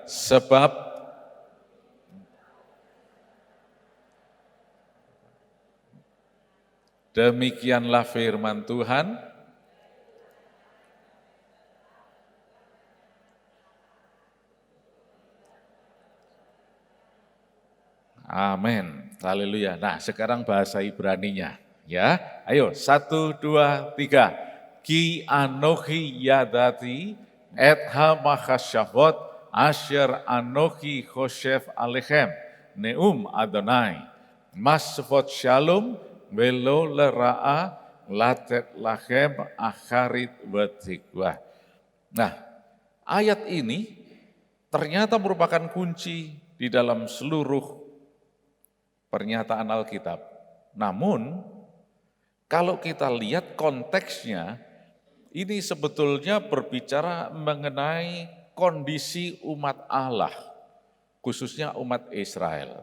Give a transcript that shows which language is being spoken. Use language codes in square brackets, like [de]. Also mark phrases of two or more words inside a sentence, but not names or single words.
[id] Sebab demikianlah firman Tuhan, amin, haleluya. Nah, sekarang bahasa Ibraninya, ya. Ayo, 1, 2, 3. [he] כי אנכי ידעתי את המחשבות אשר אנכי חשב עליכם נאם אדני מחשבות שלום ולא לרעה לתת לכם אחרית בתקוה. [id] Nah, ayat ini ternyata merupakan kunci di dalam seluruh pernyataan Alkitab. Namun, kalau kita lihat konteksnya, ini sebetulnya berbicara mengenai kondisi umat Allah, khususnya umat Israel.